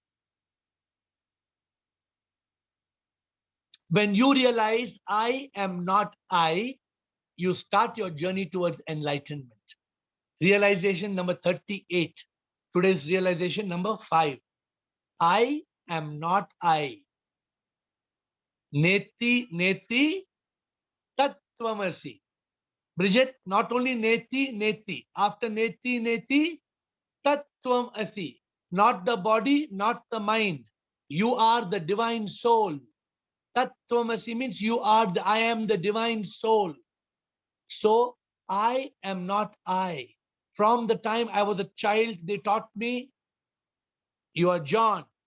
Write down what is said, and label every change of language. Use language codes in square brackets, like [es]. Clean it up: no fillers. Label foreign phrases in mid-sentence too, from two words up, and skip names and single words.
[en] When you realize I am not I, you start your journey towards enlightenment. Realization number 38. Today's realization number 5. I am not I. [sa] Neti, neti, tattvamasi. [en] Bridget, not only [sa] neti, neti. After neti, neti, tattvamasi. [en] Not the body, not the mind. You are the divine soul. Tattvamasi means you are the, I am the divine soul. So I am not I. From the time I was a child, they taught me, you are John.